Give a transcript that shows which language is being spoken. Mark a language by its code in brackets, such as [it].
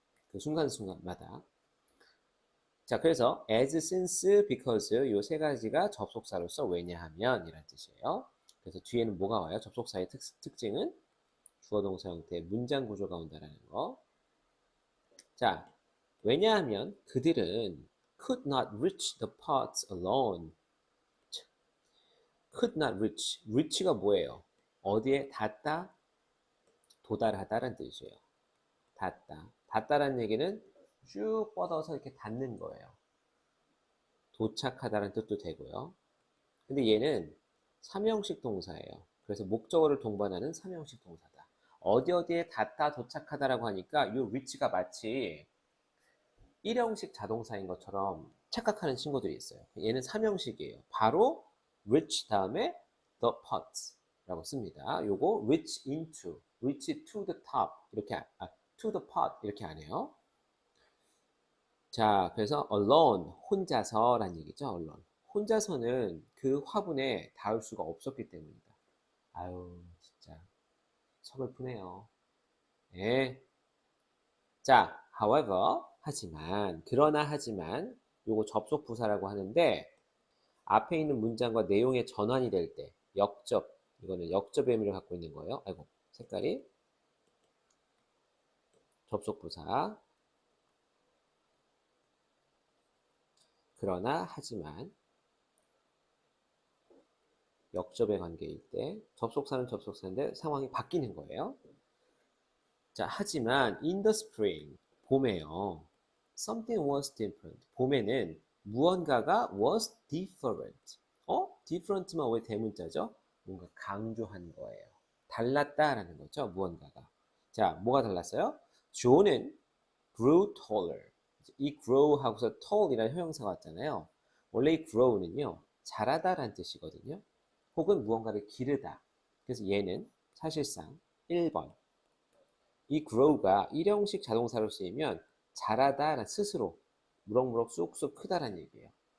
[ko] 그 순간순간마다. 자, 그래서 as, since, because 요 세 가지가 접속사로서 왜냐하면 이란 뜻이에요. 그래서 뒤에는 뭐가 와요? 접속사의 특징은 주어 동사 형태의 문장 구조가 온다는 거. 자, 왜냐하면 그들은 [en] could not reach the pots alone. could not reach. reach가 [ko] 뭐예요? 어디에 닿다, 도달하다라는 뜻이에요. 닿다. 닿다라는 얘기는 쭉 뻗어서 이렇게 닿는 거예요. 도착하다라는 뜻도 되고요. 근데 얘는 삼형식 동사예요. 그래서 목적어를 동반하는 삼형식 동사다. 어디에 닿다, 도착하다라고 하니까 이 reach가 마치 일형식 자동사인 것처럼 착각하는 친구들이 있어요. 얘는 삼형식이에요. 바로 reach 다음에 the pots 라고 씁니다. 요거 reach into, [en] reach to the top [ko] 이렇게 to the pot 이렇게 안 해요. 자, 그래서 alone 혼자서란 얘기죠. alone 혼자서는 그 화분에 닿을 수가 없었기 때문이다. 아유, 진짜 서글프네요. 예. 자, however, 하지만, 그러나 하지만, 요거 접속 부사라고 하는데, 앞에 있는 문장과 내용의 전환이 될 때, 역접, 이거는 역접의 의미를 갖고 있는 거예요. 아이고, 색깔이. 접속 부사. 그러나 하지만, 역접의 관계일 때, 접속사는 접속사인데 상황이 바뀌는 거예요. 자, 하지만 [en] in the spring, [ko] 봄에요. [en] Something was different. [ko] 봄에는 무언가가 [en] was different. [ko] different만 왜 대문자죠? 뭔가 강조한 거예요. 달랐다라는 거죠, 무언가가. 자, 뭐가 달랐어요? 조는 [en] grew taller. [ko] 이 grow 하고서 tall이라는 형용사가 왔잖아요. 원래 이 grow는요, 자라다라는 뜻이거든요. 혹은 무언가를 기르다. 그래서 얘는 사실상 1번. 이 grow가 일형식 자동사로 쓰이면 자라다 스스로 무럭무럭 쑥쑥 크다라는 얘기예요.